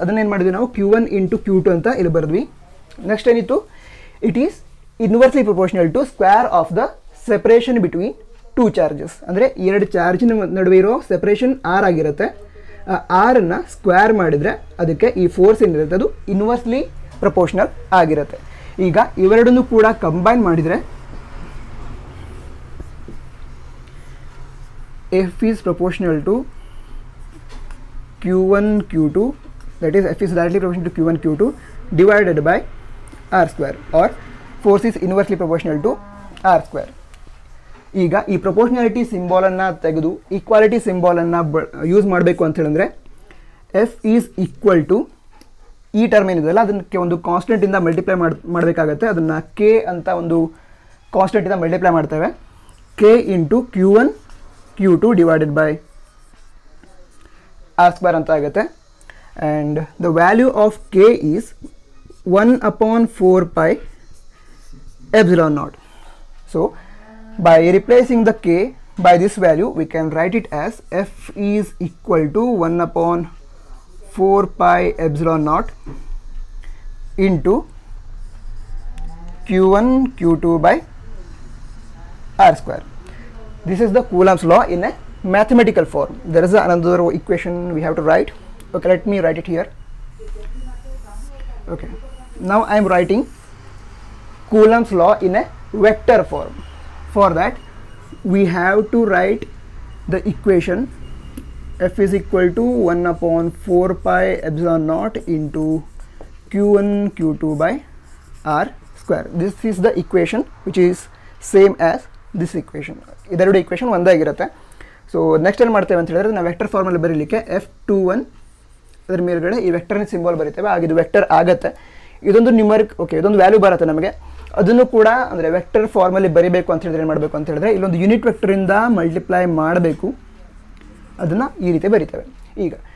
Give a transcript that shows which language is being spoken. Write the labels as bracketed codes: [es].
[kn] ಅದನ್ನೇನು ಮಾಡಿದ್ವಿ ನಾವು Q1 ಇಂಟು Q2 ಅಂತ ಇಲ್ಲಿ ಬರೆದ್ವಿ. ನೆಕ್ಸ್ಟ್ ಏನಿತ್ತು, [en] It is inversely proportional to square of the separation between two charges. [kn] ಅಂದರೆ ಎರಡು ಚಾರ್ಜಿನ ನಡುವೆ ಇರೋ ಸೆಪರೇಷನ್ ಆರ್ ಆಗಿರುತ್ತೆ. ಆ ಆರನ್ನು ಸ್ಕ್ವೇರ್ ಮಾಡಿದರೆ ಅದಕ್ಕೆ ಈ ಫೋರ್ಸ್ ಏನಿರುತ್ತೆ ಅದು ಇನ್ವರ್ಸ್ಲಿ ಪ್ರಪೋರ್ಷನಲ್ ಆಗಿರುತ್ತೆ. ಈಗ ಇವೆರಡನ್ನು ಕೂಡ ಕಂಬೈನ್ ಮಾಡಿದರೆ [en] F is proportional to Q1 Q2, that is F is directly proportional to Q1 Q2 divided by R square, or force is inversely proportional to R square. [kn] ಈಗ ಈ proportionality ಸಿಂಬಾಲನ್ನು ತೆಗೆದು equality ಸಿಂಬಾಲನ್ನು use ಮಾಡಬೇಕು ಅಂತ ಹೇಳಿದ್ರೆ, [en] F is equal to [kn] ಈ term ಏನಿದೆಯಲ್ಲ ಅದಕ್ಕೆ ಒಂದು ಕಾನ್ಸ್ಟೆಂಟಿಂದ ಮಲ್ಟಿಪ್ಲೈ ಮಾಡಬೇಕಾಗತ್ತೆ. ಅದನ್ನು ಕೆ ಅಂತ ಒಂದು ಕಾನ್ಸ್ಟೆಂಟಿಂದ ಮಲ್ಟಿಪ್ಲೈ ಮಾಡ್ತೇವೆ. K into Q1 Q2 [en] divided by R square [kn] ಅಂತ ಆಗುತ್ತೆ. [en] And the value of k is 1/4 pi epsilon naught. So by replacing the k by this value, we can write it as F is equal to 1/4 pi epsilon naught into Q1 Q2 by R square. This is the Coulomb's law in a mathematical form. There is another equation we have to write. Okay, let me write it here. Okay, now I am writing Coulomb's law in a vector form. For that we have to write the equation F is equal to 1/4 pi epsilon naught into Q1 Q2 by R square. This is the equation which is same as this equation. [kn] ಇದೆರಡು equation ಒಂದೇ ಆಗಿರುತ್ತೆ. So next ಏನು ಮಾಡ್ತೇವೆ ಅಂತ ಹೇಳಿದ್ರೆ, ನಾವು vector ಫಾರ್ಮಲ್ಲಿ ಬರೀಲಿಕ್ಕೆ F21 ಅದರ ಮೇಲ್ಗಡೆ ಈ ವೆಕ್ಟರ್ನ ಸಿಂಬಲ್ ಬರೀತೇವೆ, ಆಗಿದ್ದು ವೆಕ್ಟರ್ ಆಗುತ್ತೆ. ಇದೊಂದು ನ್ಯೂಮರಿಕ್, ಓಕೆ, ಇದೊಂದು ವ್ಯಾಲ್ಯೂ ಬರುತ್ತೆ ನಮಗೆ. ಅದನ್ನು ಕೂಡ ಅಂದರೆ ವೆಕ್ಟರ್ ಫಾರ್ಮಲ್ಲಿ ಬರೀಬೇಕು ಅಂತ ಹೇಳಿದ್ರೆ ಏನು ಮಾಡಬೇಕು ಅಂತ ಹೇಳಿದ್ರೆ, ಇಲ್ಲೊಂದು ಯೂನಿಟ್ ವೆಕ್ಟರಿಂದ ಮಲ್ಟಿಪ್ಲೈ ಮಾಡಬೇಕು, ಅದನ್ನು ಈ ರೀತಿ ಬರೀತೇವೆ. ಈಗ